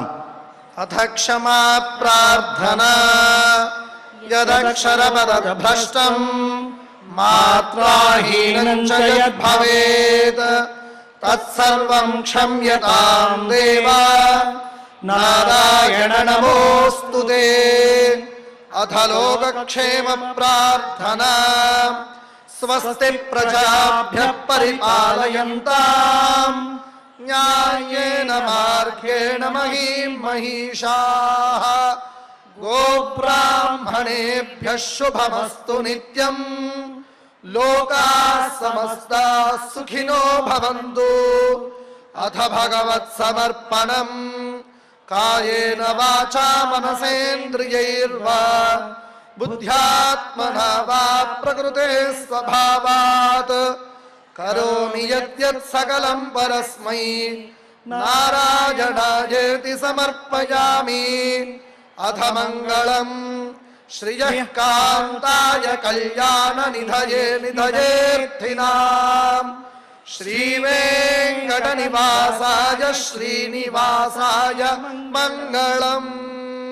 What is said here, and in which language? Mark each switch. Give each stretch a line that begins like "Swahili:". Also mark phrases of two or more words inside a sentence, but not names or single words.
Sanskrit: అథ క్షమా ప్రార్థనా యదక్షరపదభ్రష్టం మాత్రాహీనం చ యద్భవేత్ తత్సర్వం క్షమ్యతాం దేవా నారాయణ నమోస్తుతే. అథ లోకక్షేమ ప్రార్థనా స్వస్తి ప్రజాభ్యః పరిపాలయంతాం న్యాయేన మార్గేణ మహీం మహిషాః గోబ్రాహ్మణేభ్యః శుభమస్తు నిత్యం. లోకాః సమస్తాః సుఖినో భవంతు. అథ భగవత్ సమర్పణం కాయేన వాచా మనసేంద్రియైర్వా బుద్ధ్యాత్మనా వా ప్రకృతే స్వభావాత్ కరోమి యద్యత్ సకలం పరస్మై నారాయణాయేతి సమర్పయామి. అథ మంగళం श्रियः कान्ताय कल्याण निधये निधयेऽर्थिनाम् श्रीवेङ्कटनिवासाय श्रीनिवासाय मङ्गलम्।